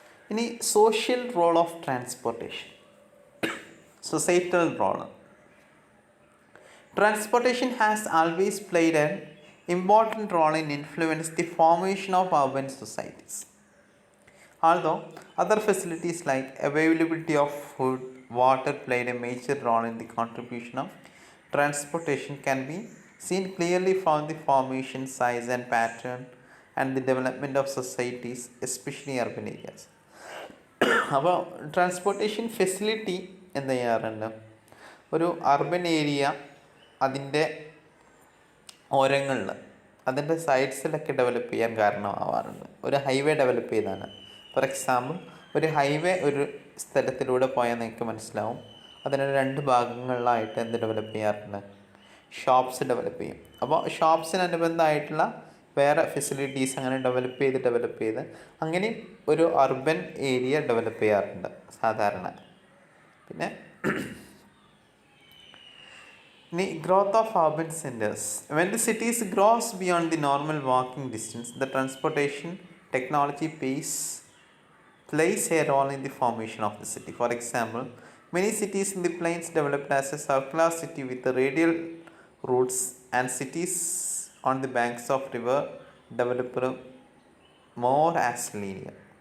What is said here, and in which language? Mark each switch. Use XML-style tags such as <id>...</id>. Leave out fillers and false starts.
<en>ഇനി social role of transportation, societal role. Transportation has always played an important role in influence the formation of urban societies. Although other facilities like availability of food, water played a major role in the contribution of transportation can be seen clearly from the formation, size and pattern and the development of societies, especially urban areas.</en> <ml>അപ്പോൾ transportation facility എന്ത് ചെയ്യാറുണ്ട്, ഒരു urban area അതിൻ്റെ ഓരങ്ങളിൽ, അതിൻ്റെ സൈഡ്സിലൊക്കെ develop ചെയ്യാൻ കാരണമാവാറുണ്ട്. ഒരു highway develop ചെയ്താണ്.</ml> <en>for example,</en> <ml>ഒരു ഹൈവേ ഒരു സ്ഥലത്തിലൂടെ പോയാൽ നിങ്ങൾക്ക് മനസ്സിലാവും, അതിന് 2 ഭാഗങ്ങളിലായിട്ട് എന്ത് ഡെവലപ്പ് ചെയ്യാറുണ്ട്, ഷോപ്സ് ഡെവലപ്പ് ചെയ്യും. അപ്പോൾ ഷോപ്സിനനുബന്ധമായിട്ടുള്ള വേറെ ഫെസിലിറ്റീസ് അങ്ങനെ ഡെവലപ്പ് ചെയ്ത് അങ്ങനെ ഒരു അർബൻ ഏരിയ ഡെവലപ്പ് ചെയ്യാറുണ്ട് സാധാരണ.</ml> <en>പിന്നെ ഇനി growth of urban centers. When the cities grows beyond the normal walking distance, the transportation technology plays a role in the formation of the city. For example, many cities in the plains developed as a circular city with radial routes, and cities on the banks of river developed more as linear.</en>